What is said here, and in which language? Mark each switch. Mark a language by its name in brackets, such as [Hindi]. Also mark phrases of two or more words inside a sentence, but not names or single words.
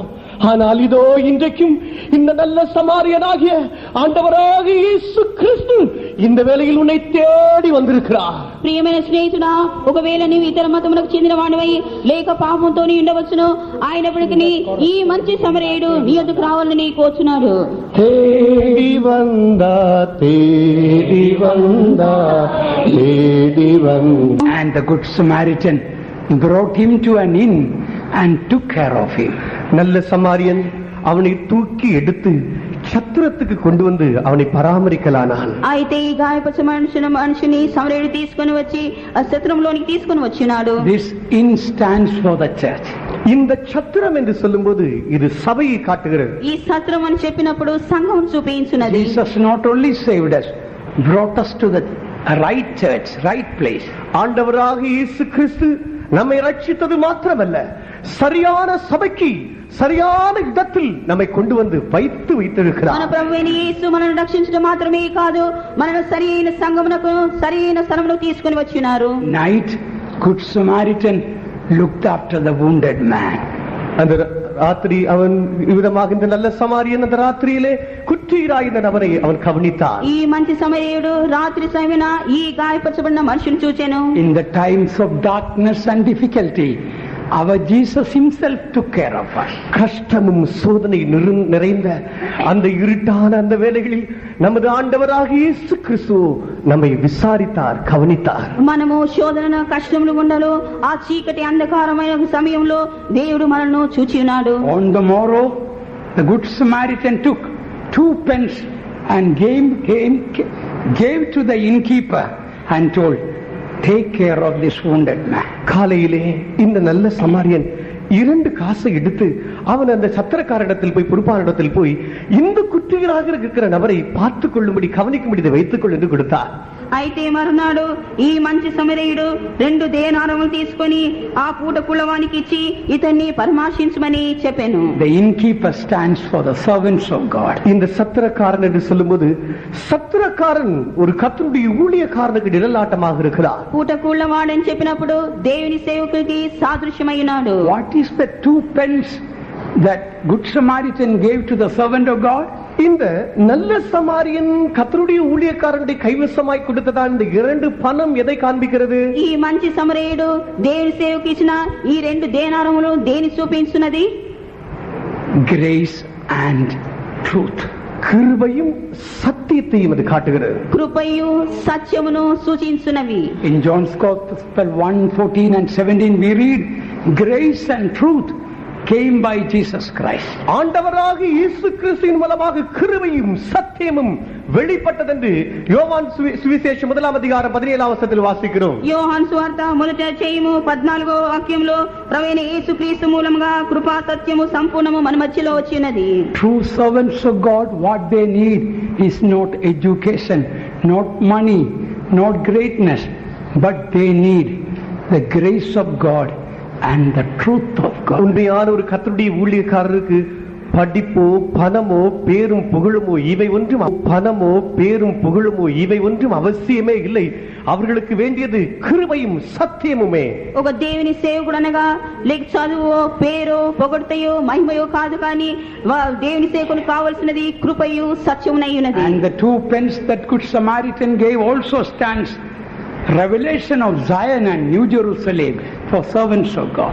[Tamil] ஆனால் இதோ இன்றைக்கும் இந்த நல்ல சமாரியனாகிய ஆண்டவராக இயேசு கிறிஸ்து இந்த வேளையில் உன்னை தேடி வந்திருக்கிறார். [Telugu] ప్రియమైన స్నేహితుడా, ఒకవేళ నీవు ఇతర మతములకు చెందిన వాడివై లేక పాపంతో నీ ఉండవచ్చును, అయినప్పటికీ ఈ మంచి సమరయుడు నీ వద్దకు రావాలని కోరుచున్నాడు. [Tamil] தேடி வந்தா தேடி வந்தா தேடி வந்தா. [English] And the Good Samaritan brought him to an inn and took care of him. [Tamil] நல்ல சமாரியன் அவனை தூக்கி எடுத்து சத்திரத்துக்கு கொண்டு வந்து அவனை பராமரிக்கலானான். [Telugu] అయితే ఈ గాయపరిచిన మనిషిని సమరయుడు తీసుకొని వచ్చి ఆ సత్రంలోనికి తీసుకొని వచ్చినాడు. [English] This inn stands for the church. [Tamil] இந்த சத்திரம் என்று சொல்லும்போது இது சபையை காட்டுகிறது. [Telugu] ఈ సత్రం అని చెప్పినప్పుడు సంఘం చూపించున్నది. [English] Jesus not only saved us, brought us to the right church, right place. [Tamil] ஆண்டவராக இயேசு கிறிஸ்து நம்மை ரட்சித்தது மாத்திரமல்ல, சரியான சபைக்கு சரியான இடத்தில் நம்மை கொண்டு வந்து வைத்திருக்கிறார். [Telugu] మన ప్రభువైన యేసు మనల్ని రక్షించడం మాత్రమే కాదు, మనల్ని సరైన సంఘమునకు సరైన స్థలములో తీసుకొని వచ్చినారు. [English] Night, Good Samaritan looked after the wounded man. [Tamil] அந்த ராத்திரி அவன் விதமாக இந்த நல்ல சமாரியன் அந்த ராத்திரியிலே குற்றீராயிருந்த நபரை அவன் கவனித்தான். [Telugu] ఈ మంచి సమరయుడు రాత్రి సమయన ఈ గాయపరచబడిన మనిషిని చూచెను. [English] In the times of darkness and difficulty, our Jesus himself took care of us. [Tamil] கஷ்டமும் சோதனை நிறைந்த அந்த இருட்டான அந்த வேளைகளில் நமது ஆண்டவராக இயேசு கிறிஸ்து நம்மை விசாரித்தார், கவனித்தார். [Telugu] మనము శోధన కష్టములు గుండెలో ఆ చీకటి అంధకారమైన సమయంలో దేవుడు మనల్ని చూచి ఉన్నాడు. [English] On the morrow, the Good Samaritan took 2 pence and gave to the innkeeper and told, take care of this wounded man. [Tamil] காலையிலே இந்த நல்ல சமாரியன் 2 காசை எடுத்து அவன் அந்த சத்திரக்காரிடத்தில் போய் பொறுப்பானிடத்தில் போய் இந்த குற்றீராக இருக்கிற நபரை பார்த்துக் கொள்ளும்படி கவனிக்கும்படி வைத்துக் கொள் என்று கொடுத்தார். [Telugu] అయితే మరునాడు ఈ మంచి సమరయుడు 2 దేనారములు తీసుకొని ఆ పూట కులవానికి ఇచ్చి ఇతన్ని పరామర్శించమని చెప్పాను. [English] The innkeeper stands for the servants of God. [Tamil] இந்த சத்திரக்காரன் என்று சொல்லும்போது சத்திரக்காரன் ஒரு கர்த்தருடைய ஊழியக்காரனுக்கு நிழலாட்டமாக இருக்கிறார். [Telugu] పూట కులవాడని చెప్పినప్పుడు దేవుని సేవకుడికి సాదృశ్యమైనాడు. [English] What is the 2 pence that Good Samaritan gave to the servant of God? [Tamil] இந்த நல்ல சமாரியன் கர்த்தருடைய ஊழியக்காரனுடைய கைவசமாய் கொடுத்ததான் இந்த 2 பணம் எதை காண்பிக்கிறது? [Telugu] ఈ మంచి సమరయుడు దేవుని సేవకు ఇచ్చిన ఈ 2 దేనారములు దేని చూపించున్నది? [English] Grace and truth. [Tamil] கிருபையும் சத்தியம் சத்தியத்தையும் அது காட்டுகிறது. [Telugu] కృపయు సత్యమును సూచించునవి. [English] In John's Gospel 1:14 and 17 we read, grace and truth came by Jesus Christ. [Tamil] ஆண்டவராக இயேசு கிறிஸ்துவின் மூலமாக கிருபையும் சத்தியமும் வெளிப்பட்டதென்று யோவான் சுவிசேஷம் 1:17 వాసిக்கிறோம். [Telugu] యోహాను సువార్త మొదటి అధ్యాయము 14వ వాక్యంలో ప్రభువైన యేసుక్రీస్తు మూలముగా కృపా సత్యము సంపూర్ణము మన మధ్యలో వచ్చినది. [English] True servants of God, what they need is not education, not money, not greatness, but they need the grace of God and the truth of God. [Tamil] உண்மையான ஒரு கர்த்தருடைய ஊழியக்காரருக்கு படிப்போ பணமோ பேரும் புகழுமோ இவை ஒன்றும் அவசியமே இல்லை. அவர்களுக்கு வேண்டியது கிருபையும் சத்தியமுமே. [Telugu] ఒక దేవుని సేవకుడు అనగా లేక చదువో పేరో పొగడ్తయో మహిమయో కాదు, కానీ దేవుని సేవకునికి కావాల్సినది కృపయు సత్యమునైనది. [English] And the two pens that good Samaritan gave also stands revelation of Zion and New Jerusalem for servants of God.